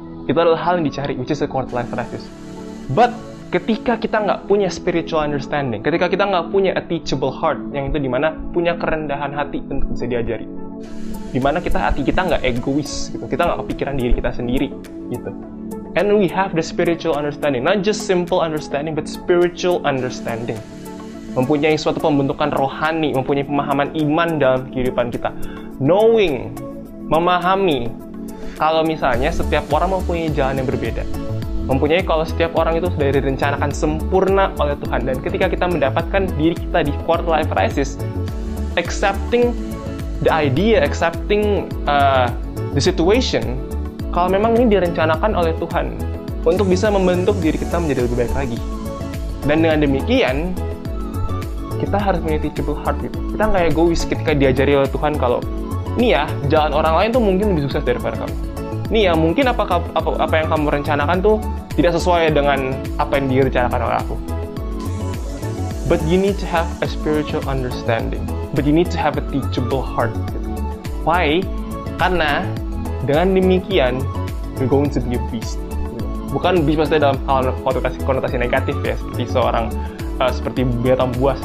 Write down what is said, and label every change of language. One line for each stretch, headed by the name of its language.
Indonesian: Itu adalah hal yang dicari,
English: which is a quarter life crisis.
Indonesian: But ketika kita nggak punya spiritual understanding, ketika kita nggak punya
English: a teachable heart,
Indonesian: yang itu dimana punya kerendahan hati untuk bisa diajari, dimana hati kita nggak egois, gitu. Kita nggak kepikiran diri kita sendiri, gitu.
English: And we have the spiritual understanding, not just simple understanding, but spiritual understanding.
Indonesian: Mempunyai suatu pembentukan rohani, mempunyai pemahaman iman dalam kehidupan kita. Knowing memahami kalau misalnya setiap orang mempunyai jalan yang berbeda. Mempunyai kalau setiap orang itu sudah direncanakan sempurna oleh Tuhan. Dan ketika kita mendapatkan diri kita di quarter life crisis,
English: accepting the idea, accepting the situation,
Indonesian: kalau memang ini direncanakan oleh Tuhan untuk bisa membentuk diri kita menjadi lebih baik lagi. Dan dengan demikian, kita harus punya teachable heart gitu. Kita nggak egois ketika diajari oleh Tuhan kalau nih ya, jalan orang lain tuh mungkin lebih sukses daripada kamu. Nih ya, mungkin apa yang kamu rencanakan tuh tidak sesuai dengan apa yang direncanakan oleh aku.
English: But you need to have a spiritual understanding. But you need to have a teachable heart. Why?
Indonesian: Karena dengan demikian,
English: you're going to be a beast.
Indonesian: Bukan beast maksudnya dalam konotasi negatif ya, seperti binatang buas.